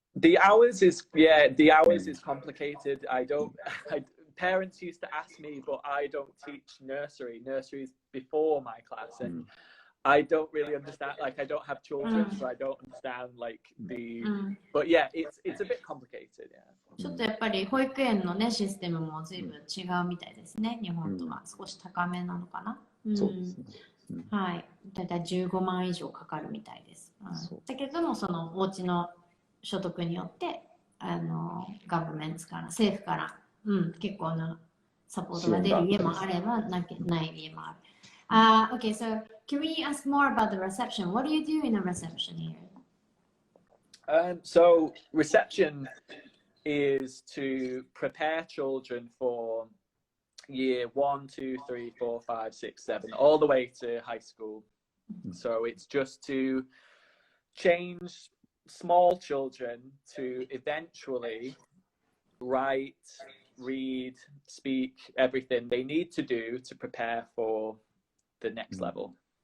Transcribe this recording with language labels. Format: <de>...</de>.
<en>The hours is complicated. Parents used to ask me, but I don't teach nursery. Nursery is before my class, and I don't really understand. Like I don't have children, so I don't understand like But yeah, it's a bit complicated. Yeah.</en> <ja>ちょっとやっぱり保育園のねシステムも随分違うみたいですね。日本とは少し高めなのかな。そうですね。はい。だいたい15万以上かかるみたいです。だけどもそのお家の所得によってガバメントから政府から、結構なサポートが出る家もあればない家もある。</ja> <en>Okay, so can we ask more about the reception? What do you do in a reception here? So reception is to prepare children for year 1, 2, 3, 4, 5, 6, 7, all the way to high school. So it's just to change small children to eventually write, read, speak, everything they need to do to prepare for the next level.</en>